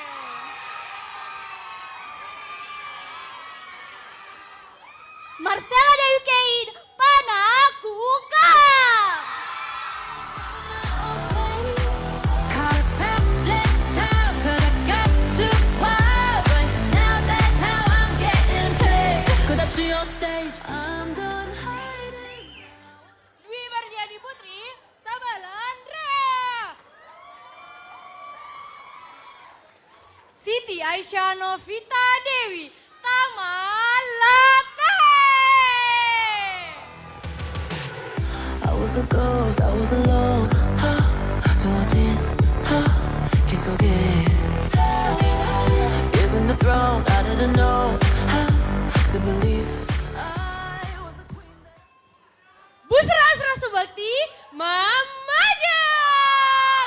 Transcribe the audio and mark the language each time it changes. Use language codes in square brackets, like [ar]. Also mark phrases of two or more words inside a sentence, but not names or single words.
[en] Marcella Dewi Keid, Panakukan. I'm done hiding. Dwi Marliani Putri, Tabalandra. Siti Aisyah Novita Dewi, Tamalate. I was a ghost, I was alone. [ko] 두어진 길 속에 [en] Given the throne, I didn't know how to believe. Busra Asra Subakti, Mamajang.